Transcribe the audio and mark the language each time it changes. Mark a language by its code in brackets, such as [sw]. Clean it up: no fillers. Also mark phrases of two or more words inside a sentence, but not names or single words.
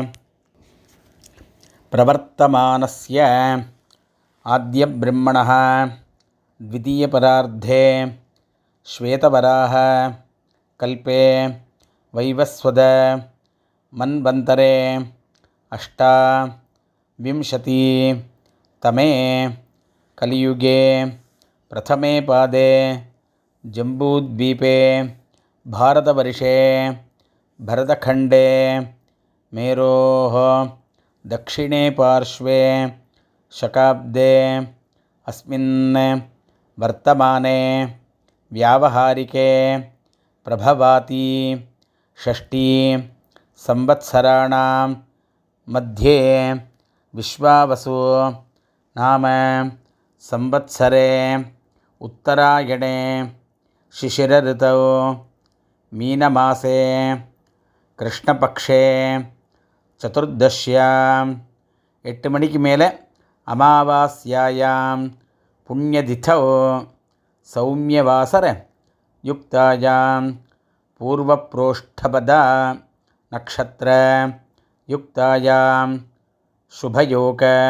[sa] प्रवर्तमानस्य आद्यब्रह्मणः द्वितीयपरार्धे श्वेतवराह कल्पे वैवस्वत मन्वन्तरे अष्टाविंशति तमे कलियुगे प्रथमे पादे जम्बूद्वीपे भारतवर्षे भरतखण्डे மேரோः दक्षिणे पार्श्वे शकाब्दे अस्मिन् वर्तमाने व्यावहारिके प्रभवाति षष्ठी संवत्सराणां मध्ये विश्वावसु नाम संवत्सरे उत्तरायणे शिशिरऋतौ मीनमासे कृष्णपक्षे चतुर्दश्याम् [ta] 8 மணிக்கு மேலே [sa] अमावास्यायां पुण्यतिथौ सौम्यवासर युक्तायां पूर्वप्रोष्ठपदा नक्षत्र युक्तायां शुभयोग